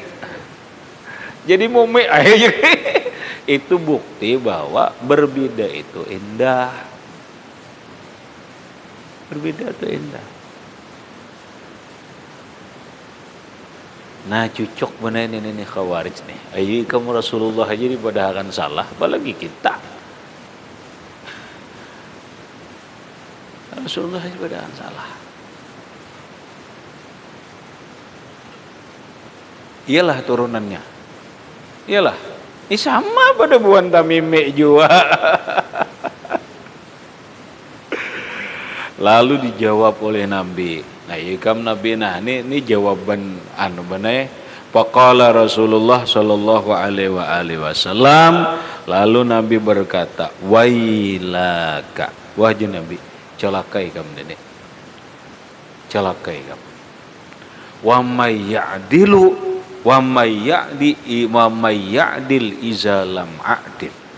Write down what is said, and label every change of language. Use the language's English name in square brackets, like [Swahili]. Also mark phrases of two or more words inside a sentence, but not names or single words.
[Indonesian] Jadi mumi akhirnya itu bukti bahwa berbeda itu indah. Berbeda itu indah. Nah cucok benar ini khawarij nih. [Banjar] Ayo kamu Rasulullah aja dipadahakan salah, apalagi kita. Rasulullah dipadahakan salah. [Indonesian] Iyalah turunannya. Iyalah. Ini sama pada buan tamime juga. Lalu dijawab oleh Nabi. [Banjar] Nah, ikam Nabi ini jawaban benar. [Arabic] Faqala Rasulullah sallallahu alaihi wasallam, [Indonesian] Lalu Nabi berkata, wailaka, wahai Nabi, celakai kamu nenek, celakai kamu. [Arabic] Wa may ya'dilu wa may ya'dil izalam a'dil.